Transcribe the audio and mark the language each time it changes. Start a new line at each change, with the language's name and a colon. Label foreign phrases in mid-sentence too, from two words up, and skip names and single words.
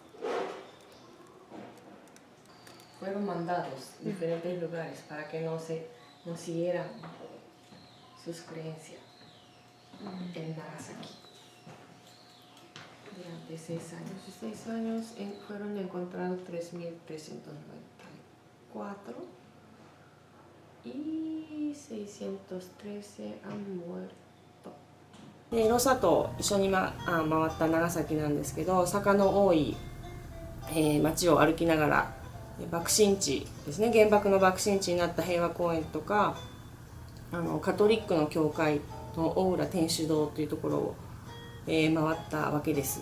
Spanish: Fueron mandados a diferentes lugares para que no siguieran sus creencias en Nagasaki. Durante 6 años. 6 años fueron encontrados 3.394 y 613 han muerto.
Japanese: ロサと一緒に、回った長崎なんですけど、坂の多い、町を歩きながら爆心地ですね、原爆の爆心地になった平和公園とかカトリックの教会の大浦天主堂というところを、回ったわけです。